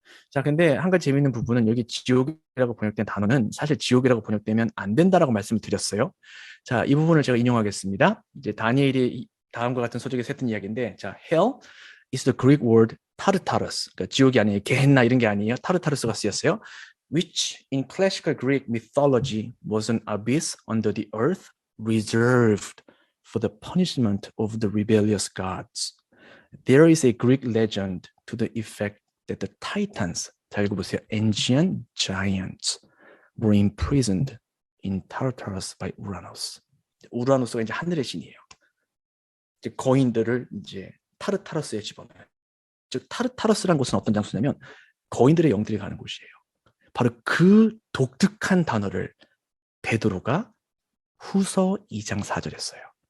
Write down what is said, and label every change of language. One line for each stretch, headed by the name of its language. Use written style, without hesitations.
Korean: 자, 근데 한 가지 재미있는 부분은 여기 지옥이라고 번역된 단어는 사실 지옥이라고 번역되면 안 된다라고 말씀을 드렸어요. 자, 이 부분을 제가 인용하겠습니다. 이제 다니엘이 다음과 같은 소적에서 했던 이야기인데, 자,
English: hell is the Greek word Tartarus.
Korean: 그러니까 지옥이 아니에요. 게헨나 이런 게 아니에요. 타르타르스가 쓰였어요.
English: Which in classical Greek mythology was an abyss under the earth reserved for the punishment of the rebellious gods. There is a Greek legend to the effect that the Titans,
Korean: 잘 읽어보세요.
English: Ancient giants were imprisoned in Tartarus by Uranus.
Korean: 우라노스가 이제 하늘의 신이에요. 이제 거인들을 이제 타르타르스에 집어넣어요. 즉 타르타르스라는 곳은 어떤 장소냐면 거인들의 영들이 가는 곳이에요. 바로 그 독특한 단어를 베드로가 후서 2장 4절에 써요.